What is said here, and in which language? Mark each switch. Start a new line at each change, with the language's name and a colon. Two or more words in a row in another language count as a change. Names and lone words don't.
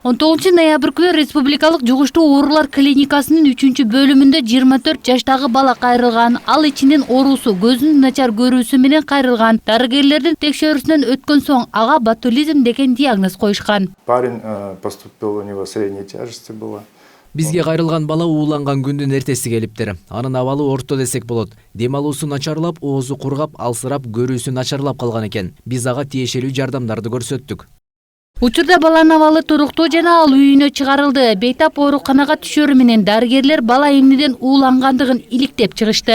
Kyrgyz: 19 ноябрь күнү Республикалык жугуштуу оорулар клиникасынын 3-бөлүмүндө 24 жаштагы бала кайрылган. Ал ичинен оорусу, көзүнүн начар көрүүсү менен кайрылган. Дарыгерлердин текшерүүсүнөн өткөн соң ага ботулизм деген диагноз коюшкан.
Russian: Парень поступил, у него средней тяжести было.
Kyrgyz: Бизге кайрылган бала ууланган күндүн эртеси келиптир. Анын абалы орто десек болот. Дем алуусу начарлап, оозу кургап, алсырап, көрүүсү начарлап калган экен. Биз ага тиешелүү жардамдарды көрсөттүк. Учурда баланын абалы туруктуу жана ал үйүнө чыгарылды. Бейтап ооруканага түшөрү менен дарыгерлер бала эмнеден уулангандыгын иликтеп чыгышты.